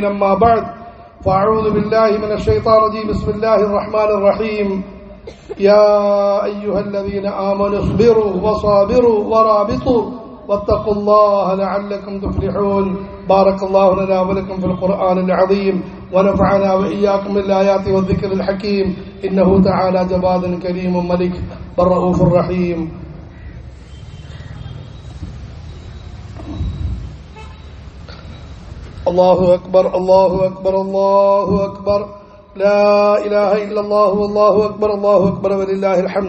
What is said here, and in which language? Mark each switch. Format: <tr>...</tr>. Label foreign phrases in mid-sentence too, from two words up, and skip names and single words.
<ar>أما بعد. فأعوذ بالله من الشيطان الرجيم. بسم الله الرحمن الرحيم. يا أيها الذين آمنوا اصبروا وصابروا ورابطوا واتقوا الله لعلكم تفلحون. بارك الله لنا ولكم في القرآن العظيم ونفعنا وإياكم بالآيات والذكر الحكيم إنه تعالى جواد كريم ملك والرؤوف الرحيم. الله أكبر، الله أكبر، الله أكبر، لا إله إلا الله والله أكبر، الله أكبر ولله الحمد.</ar>